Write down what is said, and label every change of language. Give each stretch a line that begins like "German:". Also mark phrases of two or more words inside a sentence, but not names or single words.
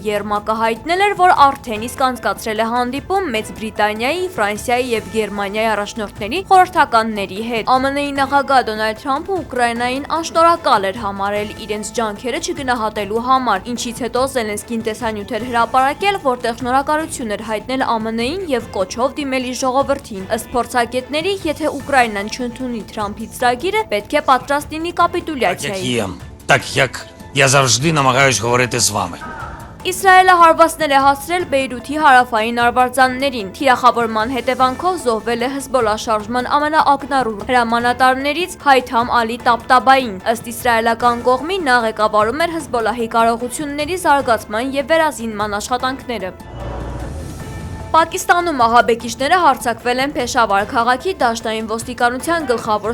Armenian: Երմակը հայտնել էր, որ արդեն իսկ անցկացրել է հանդիպում Մեծ Բրիտանիայի, Ֆրանսիայի եւ Գերմանիայի առաջնորդների խորհրդականների հետ։ ԱՄՆ-ի նախագահ Դոնալդ Թրամփը Ուկրաինային անշնորհակալ էր համարել իրենց ջանքերը չգնահատելու համար, ինչից հետո Զելենսկին տեսանյութ էր հրապարակել, որտեղ շնորհակալություն էր հայտնել ԱՄՆ-ին եւ кочով դիմել իր ժողովրդին։ Ըստ փորձագետների, եթե Ուկրաինան չընդունի Թրամփի ծրագիրը, պետք է պատրաստ լինի կապիտուլյացիայի։
Ukrainian: Так як я завжди намагаюсь говорити з вами.
Armenian: Իսրայելը հարվածներ է հասցրել Բեյրութի հարավային արվարձաններին։ Թիրախավորման հետևանքով զոհվել է Հեզբոլլա շարժման ամենաակնառու հրամանատարներից Հայթամ Ալի Տապտաբային։ Ըստ իսրայելական կողմի նա ղեկավարում էր Հեզբոլլահի կարողությունների զարգացման եւ վերազինման աշխատանքները։ Պակիստանում ահաբեկիչները հարձակվել են Փեշավար քաղաքի դաշտային ոստիկանության գլխավոր